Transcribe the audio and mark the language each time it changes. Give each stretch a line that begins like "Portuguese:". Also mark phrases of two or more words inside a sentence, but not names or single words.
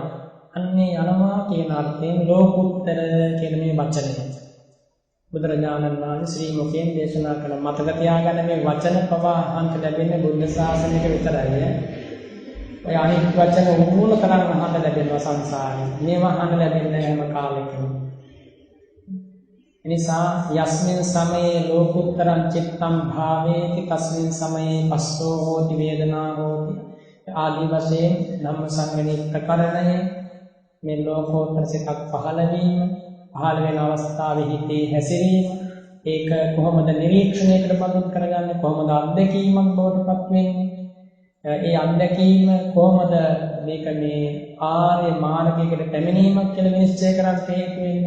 Sinhala: අන්නේ යනවා කියන අර්ථයෙන් ලෝකුත්තර කියන මේ වචනය බුදුරජාණන් වහන්සේ ශ්‍රී මුඛයෙන් දේශනා කළ. මතක තියාගන්න මේ වචන පවා අහන්ත ලැබෙන්නේ බුද්ධ ශාසනයක විතරයි. ඔය අනිත් වචන උගුල තරම් අහන්න ලැබෙනවා සංසාරේ. මේවා අහන්න ලැබෙන්නේ හැම කාලෙකම. එනිසා
Pali: යස්මින් සමයේ ලෝකුත්තරං චිත්තං භාවේති තස්මින් සමයේ පස්සෝ හෝති වේදනා
Sinhala: හෝති ආදී වශයෙන් ධම්මසංගණී ප්‍රකරණය මේ ලෝකෝත්තර සිතක් පහළ වෙන අවස්ථාවේ හිතේ හැසිරීම, ඒක කොහොමද නිරීක්ෂණයකට පත් කරගන්නේ, කොහොමද අත්දැකීමක් බවට පත් වෙන්නේ, ඒ අත්දැකීම කොහොමද මේක මේ ආර්ය මාර්ගයකට පැමිණීමක් කියලා විනිශ්චය කරන්න හේතු වෙන්නේ.